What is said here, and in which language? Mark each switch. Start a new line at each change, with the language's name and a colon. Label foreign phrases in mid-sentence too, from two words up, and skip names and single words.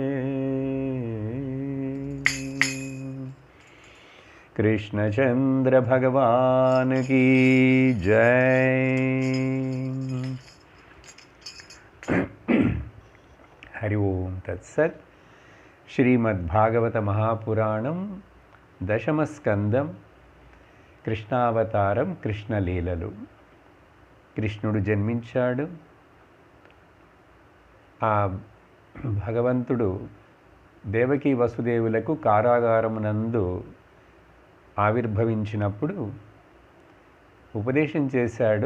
Hindi: कृष्णचंद्र भगवान की जय।
Sanskrit: हरि ओम तत्सत्। श्रीमद्भागवत महापुराणं दशमस्कंदं
Telugu: కృష్ణావతారం కృష్ణలీలలు. కృష్ణుడు జన్మించాడు. ఆ భగవంతుడు దేవకీ వసుదేవులకు కారాగారమునందు ఆవిర్భవించినప్పుడు ఉపదేశం చేశాడు.